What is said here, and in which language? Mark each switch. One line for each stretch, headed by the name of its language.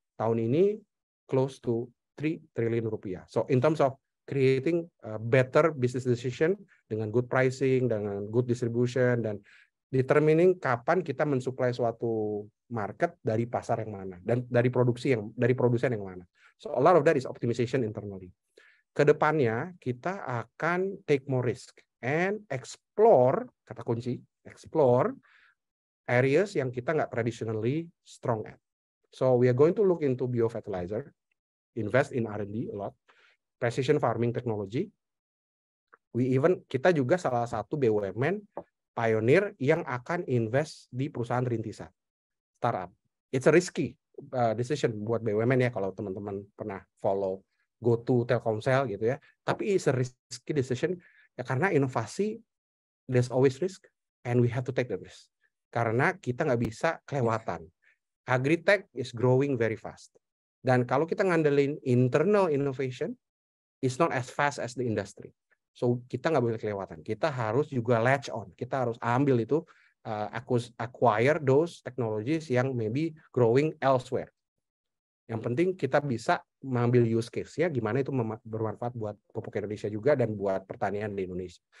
Indonesian: Tahun ini
English: close to
Indonesian: 3 triliun rupiah.
English: So in terms of creating a better business decision
Indonesian: dengan
English: good pricing,
Indonesian: dengan
English: good distribution,
Indonesian: dan
English: determining
Indonesian: kapan kita mensuplai suatu market dari pasar yang mana dan dari produsen yang mana.
English: So a lot of that is optimization internally.
Indonesian: Kedepannya kita akan
English: take more risk and explore,
Indonesian: kata kunci,
English: explore areas
Indonesian: yang kita nggak
English: traditionally strong at. So we are going to look into biofertilizer, invest in R&D a lot, precision farming technology.
Indonesian: Kita juga salah satu BUMN pioneer yang akan invest di perusahaan rintisan, startup.
English: It's a risky decision
Indonesian: buat BUMN ya, kalau teman-teman pernah follow GoTo, Telkomsel gitu ya. Tapi
English: it's a risky decision ya,
Indonesian: karena inovasi
English: there's always risk and we have to take the risk.
Indonesian: Karena kita nggak bisa kelewatan.
English: Agritech is growing very fast.
Indonesian: Dan kalau kita ngandelin
English: internal innovation, it's not as fast as the industry.
Indonesian: So kita nggak boleh kelewatan. Kita harus juga
English: latch on.
Indonesian: Kita harus ambil itu,
English: acquire those technologies
Indonesian: yang
English: maybe growing elsewhere.
Indonesian: Yang penting kita bisa mengambil use case-nya, gimana itu bermanfaat buat pupuk Indonesia juga dan buat pertanian di Indonesia.